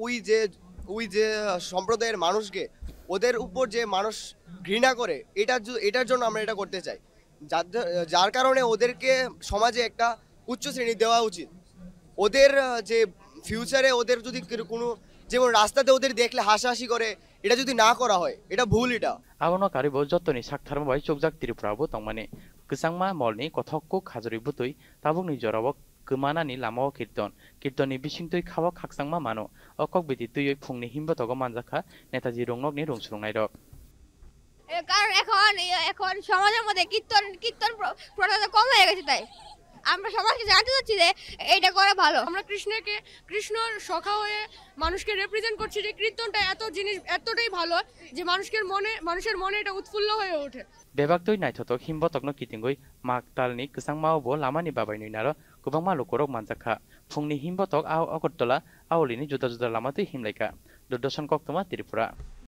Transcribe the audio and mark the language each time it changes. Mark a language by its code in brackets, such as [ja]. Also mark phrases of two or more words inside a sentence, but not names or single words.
[bn] ওই যে সম্প্রদায়ের মানুষকে ওদের উপর যে মানুষ ঘৃণা করে এটার জন্য আমরা এটা করতে চাই যার কারণে ওদেরকে সমাজে একটা উচ্চ শ্রেণী দেওয়া উচিত ওদের যে ফিউচারে ওদের যদি কোনো যেমন রাস্তাতে ওদের দেখলে হাসাহাসি করে এটা যদি না করা হয় এটা ভুল এটা [trp] abono karibo jottoni saktharmabai chokjak tripurabo tongmani kusangma molni kothokku khajuri butui tabukni jorabok kumanani lamao kirtoni bisingtui khawak khaksangma mano okok biti tuioi phungni himbotogo manjakha Netaji rongnokni rungsurungnai rok [bn] কারণ এখন সমাজের মধ্যে কীর্তন প্রথাটা কম হয়ে গেছে তাই আমরা সবাইকে জানতে চাচ্ছি যে এইটা করা ভালো আমরা কৃষ্ণর সখা হয়ে মানুষকে রিপ্রেজেন্ট করছি যে কীর্তনটা এতটাই ভালো যে মানুষের মনে এটা উৎফুল্ল হয়ে ওঠে [trp] bebaktoi naithotok himbotokno kitingoi maktalni kusangmao bo lamani babainoi naro kubangma lukorok manjakha phungni himbotok aw agartala awlini juda juda lamatui himlaika durdoshan koktoma Tripura